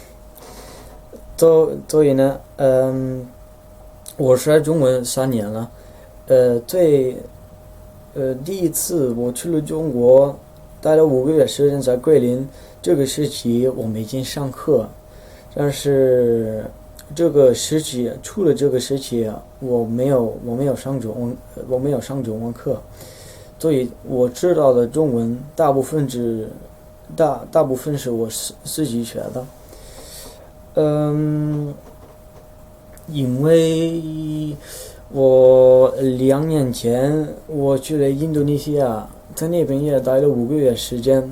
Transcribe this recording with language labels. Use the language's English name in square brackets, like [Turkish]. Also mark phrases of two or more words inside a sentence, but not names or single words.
[Chinese] 所以呢，我學中文3年了，第一次我去了中國，待了5個月時間在桂林。這個時期我每天上課，但是除了這個時期我沒有上中文課，所以我知道的中文大部分是我自己學的。因為我2年前我去了印度尼西亞，在那邊也待了5個月時間。